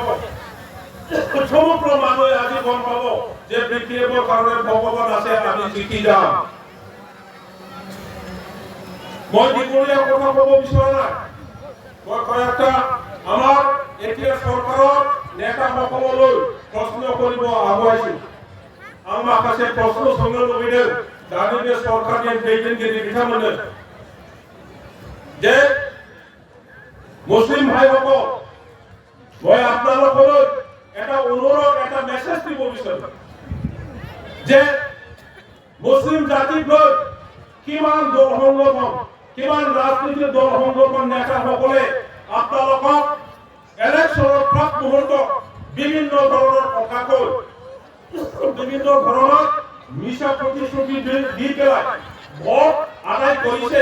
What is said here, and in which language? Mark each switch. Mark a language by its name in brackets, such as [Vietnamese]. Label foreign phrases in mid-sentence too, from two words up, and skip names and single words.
[Assamese] সমগ্ৰ মানুহে আজি গম পাব যে বিপিএফৰ কাৰণে ভগৱান আছে, আমি জিকি যাম। মই দীঘলীয়া কথা ক'ব বিচৰা নাই। মই কয়েকটা আমাৰ এতিয়া চৰকাৰৰ নেতাসকললৈ প্ৰশ্ন কৰিব আগুৱাইছো। [Bodo] आं माखासे प्रश्न सोंनो लुबैदों दानि बे सरकारनि दैदेनगिरि बिथांमोननो जे मुस्लिम [Assamese] भाइসকল, মই আপোনালোকলৈ এটা অনুৰোধ, এটা মেছেজ দিব বিচাৰো যে মুসলিম জাতিক লৈ কিমান দল সংগঠন, কিমান ৰাজনৈতিক দল সংগঠন নেতাসকলে আপোনালোকক ইলেকশ্যনৰ প্ৰাক মুহূৰ্তত বিভিন্ন ধৰণৰ কথা কৈ বিভিন্ন ধৰণৰ মিছা প্ৰতিশ্ৰুতি দি পেলাই ভোট আদায় কৰিছে।